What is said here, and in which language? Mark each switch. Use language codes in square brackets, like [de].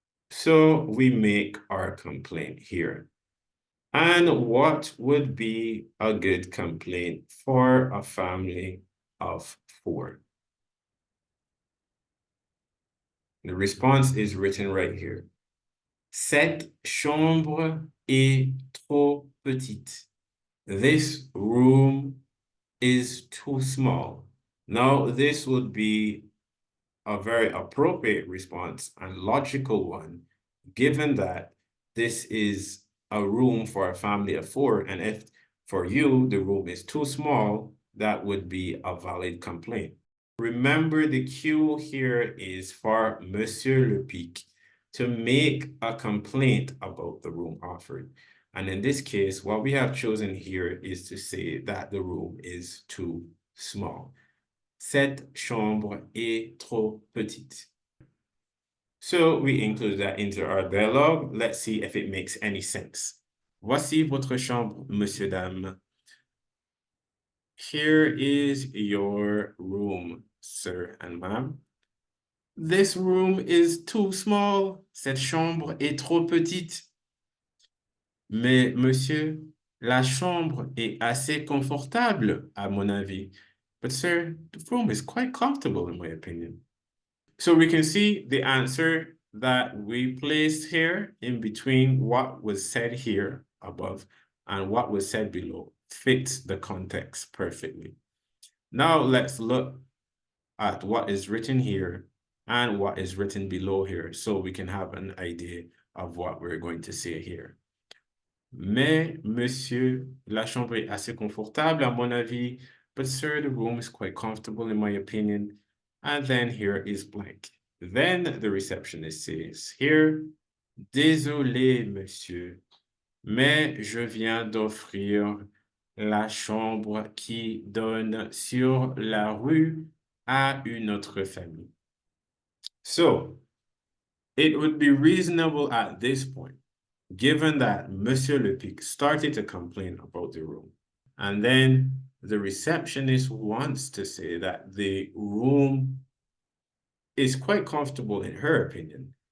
[en] So we make our complaint here. And what would be a good complaint for a family of 4? The response is written right here. [fr] Cette chambre est trop petite. [en] This room is too small. Now, this would be a very appropriate response and logical one, given that this is a room for a family of 4, and if for you the room is too small, that would be a valid complaint. Remember, the cue here is for Monsieur Le Pic to make a complaint about the room offered. And in this case, what we have chosen here is to say that the room is too small. [fr] Cette chambre est trop petite. [en] So we include that into our dialogue. Let's see if it makes any sense. [fr] Voici votre chambre, monsieur, dame. [en] Here is your room, sir and ma'am. This room is too small. [fr] Cette chambre est trop petite. Mais monsieur, la chambre est assez confortable, à mon avis. [en] But sir, the room is quite comfortable in my opinion. So we can see the answer that we placed here in between what was said here above and what was said below fits the context perfectly. Now let's look at what is written here and what is written below here so we can have an idea of what we're going to say here. [fr] Mais, monsieur, la chambre est assez confortable à mon avis, [en] but sir, the room is quite comfortable in my opinion. And then here is blank. Then the receptionist says here, [fr] désolé, monsieur, mais je viens d'offrir la chambre qui donne sur la rue à une autre famille. [en] So, it would be reasonable at this point, given that Monsieur Le Pic started to complain about the room, and then the receptionist wants to say that the room is quite comfortable in her opinion.